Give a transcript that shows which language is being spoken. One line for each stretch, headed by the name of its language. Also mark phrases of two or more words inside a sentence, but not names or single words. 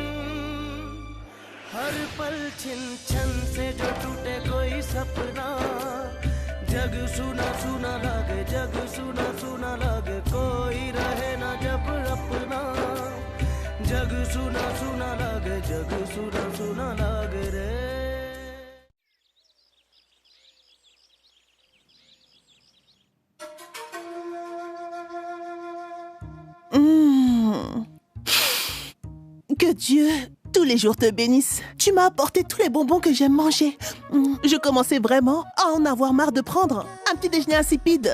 Hindi: हर पल छिन छन से जो टूटे कोई सपना जग सुना सुना लागे जग सुना सुना लागे कोई रहे ना जब अपना जग सुना सुना लागे जग सुना सुना लागे रे
French: Que Dieu, tous les jours te bénisse. Tu m'as apporté tous les bonbons que j'aime manger. Je commençais vraiment à en avoir marre de prendre un petit déjeuner insipide.